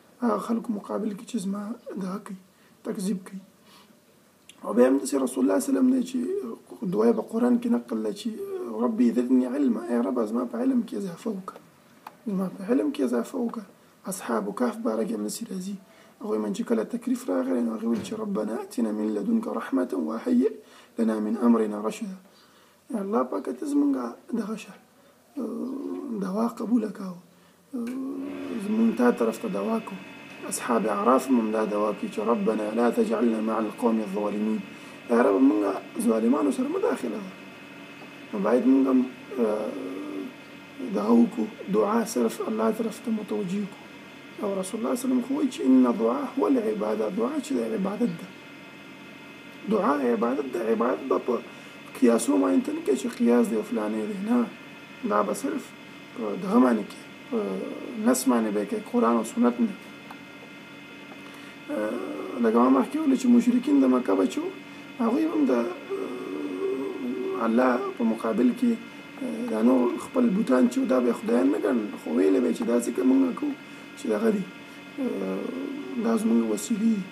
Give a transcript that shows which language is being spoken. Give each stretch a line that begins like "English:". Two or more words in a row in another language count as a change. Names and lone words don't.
Pashto: هغه خلکو مقابل کې چې زما دغه کوي تکذیب کوي. او بیا همداسې رسول الله
Arabic: صلی الله علیه وسلم
Pashto: دی چې دعا په قرآن کې نقل ده چې
Arabic: ربي زدني علما،
Pashto: ای رب زما په علم کې اضافه وکړه، زما په علم کې اضافه وکړه. اصحاب کهف باره کې همداسې راځي، هغوی من چې کله تکلیف راغلی نو هغوی ویل چې
Arabic: ربنا اتنا من لدنک رحمة وهیئ لنا من امرنا رشدا.
Pashto: الله پاکه ته زمونږ دغه شه دوا قبوله کړه، زمونږ تا طرف ته دوا کو. اصحاب اعراف هم دا دوا کوي چې
Arabic: ربنا لا تجعلنا مع القوم الظالمین،
Pashto: یا رب مونږ ظالمانو سره مه داخله ده. نو باید مونږ هم دغه وکړو، دعا صرف الله طرف ته متوجه کړو. او رسول الله
Arabic: صلی الله علیه وسلم
Pashto: خو وایي چې
Arabic: ان الدعاء هو العباده،
Pashto: دعا چې د عبادت ده، دعا عبادت ده. عبادت به په قیاسو باندې ته نه کوي چې قیاس دی او فلانې دی، نه، دا به صرف په دغه باندې کوي، په نص باندې به کوي، قرآن او سنت نه. لکه ما مخکې ویل چې مشرکین د مکه بچو هغوی هم د الله په مقابل کې دا نور خپل بوتان چې دا به خدایان نه ګڼل، خو ویلې به چې داسې که موږ کوو چې دغه دي دا زموږ وسیلې دي.